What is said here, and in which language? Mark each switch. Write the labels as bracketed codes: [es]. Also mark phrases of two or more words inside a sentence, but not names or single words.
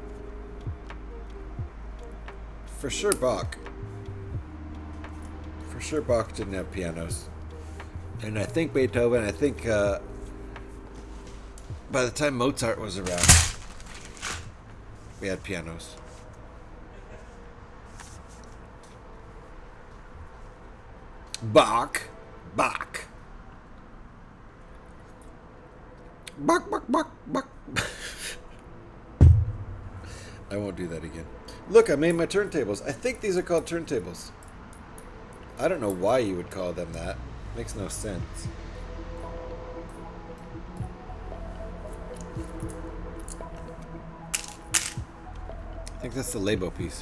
[en] For sure Bach. For sure Bach didn't have pianos. And I think Beethoven, by the time Mozart was around, we had pianos. Bach. Bach. Bach, Bach, Bach, Bach. I won't do that again. Look, I made my turntables. I think these are called turntables. I don't know why you would call them that. Makes no sense. I think that's the Labo piece.